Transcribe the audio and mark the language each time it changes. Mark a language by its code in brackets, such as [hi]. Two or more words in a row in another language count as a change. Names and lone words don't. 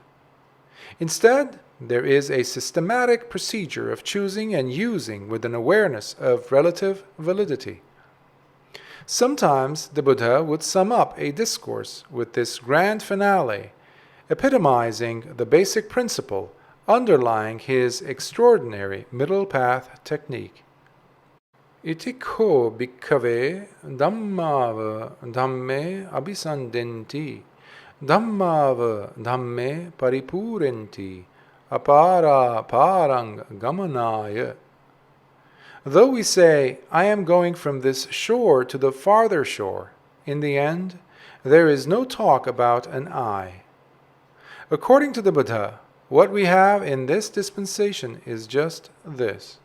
[en] Instead, there is a systematic procedure of choosing and using with an awareness of relative validity. Sometimes the Buddha would sum up a discourse with this grand finale, epitomizing the basic principle underlying his extraordinary middle path technique. [pi] Itikho bhikkhave dhammava dhamme abhisandenti dhammava dhamme paripurenti apara parang gamanaya. [en] Though we say, I am going from this shore to the farther shore, in the end, there is no talk about an I. According to the Buddha, what we have in this dispensation is just this.